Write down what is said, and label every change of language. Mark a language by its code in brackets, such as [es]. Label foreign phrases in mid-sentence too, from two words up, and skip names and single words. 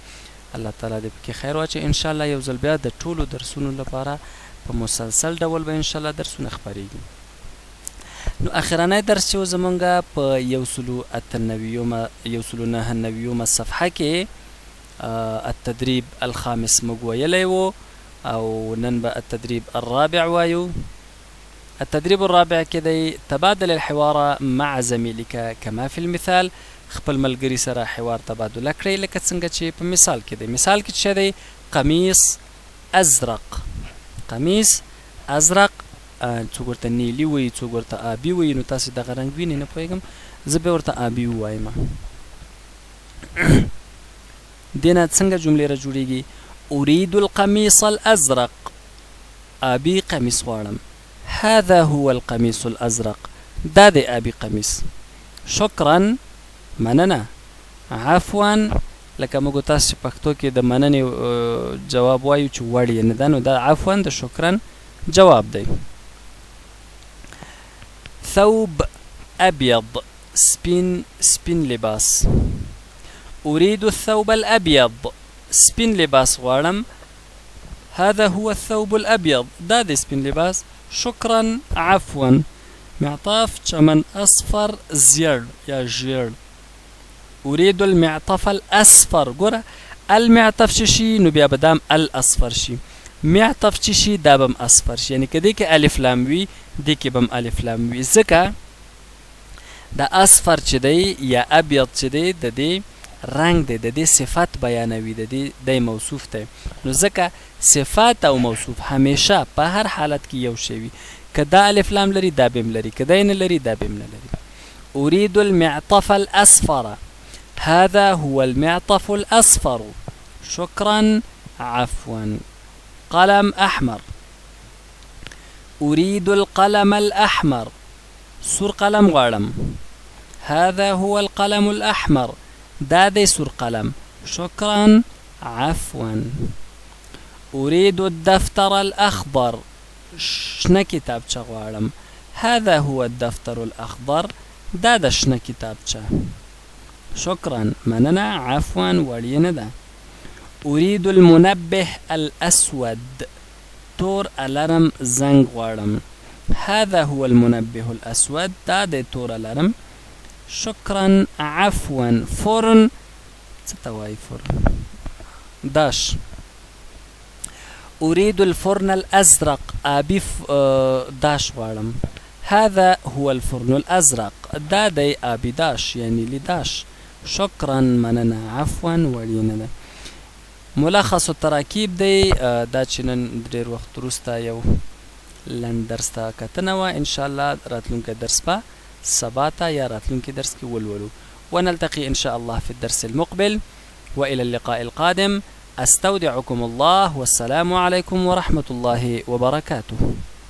[ps] الله تعالی دې پکې خیر واچوي. انشاءالله یو ځل بیا د ټولو درسونو لپاره په مسلسل ډول به انشاءالله درسونه خپرېږي. نو اخرنی درس چې و زمونږ په 199 صفحه کې [ar] التدریب الخامس [ps] موږ ویلی و، او نن به [ar] التدریب الرابع [ps] وایو. [ar] التدريب الرابع [ps] کې دی [ar] تبادل الحوار مع زميلك كما في المثال. [ps] خپل ملګري سره حوار تبادله کړئ لکه څنګه چې په مثال کې دی. مثال کې څه دی؟ [ar] قمیص ازرق. قمیص ازرق، [ps] څوک ورته نیلي وایي، څوک ورته آبي وایي. نو تاسې دغه رنګ وینئ، نه پوهېږم، زه بیا ورته آبي ووایم. دې نه څنګه جملې را جوړېږي؟ [ar] اريد القميص الازرق، [ps] آبي قمیص غواړم. [ar] هذا هو القميص الأزرق، [ps] دا دی آبي قمیص. [ar] شکرا، مننه. [ps] عفوا، لکه موږ تاسو پښتو کې د مننې جواب وایو چې وړ یې نه ده، نو دا عفوا د شکرا جواب دی. [ar] ثوب أبيض، [ps] سپین لباس. [ar] أريد الثوب الأبيض، [ps] سپین لباس غواړم. [ar] هذا هو الثوب الأبيض، [ps] دا دی سپین لباس. [ar] شكرا، عفوا. معطاف چمن اصفر زير يا جير. اريد المعطف الاصفر. [ps] ګوره المعطف شي نو بیا بدام الاصفر شي، معطف شي دا بم اصفر شي، یعنی کدی کې الف لام وي دی کې بم الف لام وي، ځکه دا اصفر چې دی یا ابيض چې دی د دې رنگ دی، د دې صفت بیانوي، د دې دی موصوف دی. نو ځکه صفات او موصوف همیشه په هر حالت کې یو شی وي. که دا الف لام لري دا بیم لري، که دا یې نه لري دا بیم نه لري. [ar] اريد المعطف الاصفر، هذا هو المعطف الاصفر. شكرا، عفوا. قلم احمر. اريد القلم الاحمر، [ps] سور قلم غواړم. [ar] هذا هو القلم الاحمر، [ps] دا دی سور قلم. [ar] شكرا، عفوا. أريد الدفتر الأخضر، [ps] شنه کتابچه غواړم. [ar] هذا هو الدفتر الأخضر، [ps] دا د شنه کتابچه. شكرا، مننه. عفوا، وړ یې نه ده. [ar] أريد المنبه الأسود، [ps] تور الارم زنګ غواړم. [ar] هذا هو المنبه الأسود، [ps] دا د تور الارم. [ar] شكرا، عفوا. فرن، [ps] څه ته وایي فرن؟ داش. [ar] أريد الفرن الأزرق، [ps] آبي داش غواړم. [ar] هذا هو الفرن الأزرق، [ps] دا دی آبي داش یعنی لداش. شكرا، مننه. عفوا، وړ یې نه ده. [ar] ملخص التراکیب [ps] دی، دا چې نن ډېر وخت وروسته یو لنډ درس ته کتنه وه. انشاءالله راتلونکی درس به سبا ته یا راتلونکی درس کې ولولو. [ar] ونلتقي إن شاء الله في الدرس المقبل، وإلى اللقاء القادم. أستودعكم الله، والسلام عليكم ورحمة الله وبركاته.